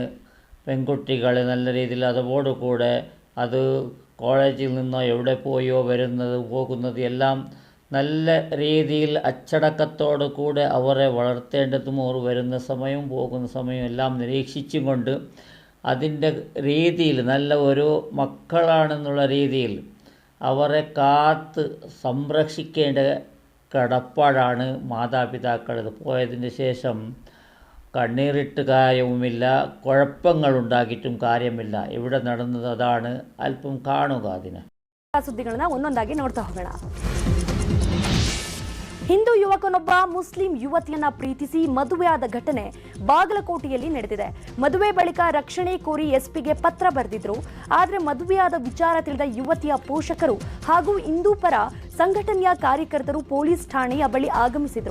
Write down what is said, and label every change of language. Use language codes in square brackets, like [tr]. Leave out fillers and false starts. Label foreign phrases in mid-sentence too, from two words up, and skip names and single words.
[ml] പെൺകുട്ടികളെ നല്ല രീതിയിൽ അതോടുകൂടെ അത് കോളേജിൽ നിന്നോ എവിടെ പോയോ പോകുന്നത് എല്ലാം നല്ല രീതിയിൽ അച്ചടക്കത്തോടു കൂടെ അവരെ വളർത്തേണ്ടതും അവർ വരുന്ന സമയവും പോകുന്ന സമയവും എല്ലാം നിരീക്ഷിച്ചും കൊണ്ട് അതിൻ്റെ രീതിയിൽ നല്ല ഒരു മക്കളാണെന്നുള്ള രീതിയിൽ അവരെ കാത്ത് സംരക്ഷിക്കേണ്ട കടപ്പാടാണ് മാതാപിതാക്കളത്. പോയതിന് ശേഷം കണ്ണീറിട്ട് കാര്യവുമില്ല, കുഴപ്പങ്ങളുണ്ടാക്കിയിട്ടും കാര്യമില്ല. ഇവിടെ നടന്നത് അതാണ്. അല്പം കാണുക അതിന്. [kn] ಸುದ್ದಿಗಳನ್ನ ಒಂದೊಂದಾಗಿ ನೋಡ್ತಾ ಹೋಗೋಣ. ಹಿಂದೂ ಯುವಕನೊಬ್ಬ ಮುಸ್ಲಿಂ ಯುವತಿಯನ್ನ ಪ್ರೀತಿಸಿ ಮದುವೆಯಾದ ಘಟನೆ ಬಾಗಲಕೋಟೆಯಲ್ಲಿ ನಡೆದಿದೆ. ಮದುವೆ ಬಳಿಕ ರಕ್ಷಣೆ ಕೋರಿ ಎಸ್ಪಿಗೆ ಪತ್ರ ಬರೆದಿದ್ರು. ಆದರೆ ಮದುವೆಯಾದ ವಿಚಾರ ತಿಳಿದ ಯುವತಿಯ ಪೋಷಕರು ಹಾಗೂ ಹಿಂದೂ ಪರ ಸಂಘಟನೆಯ ಕಾರ್ಯಕರ್ತರು ಪೊಲೀಸ್ ಠಾಣೆಯ ಬಳಿ ಆಗಮಿಸಿದ್ರು.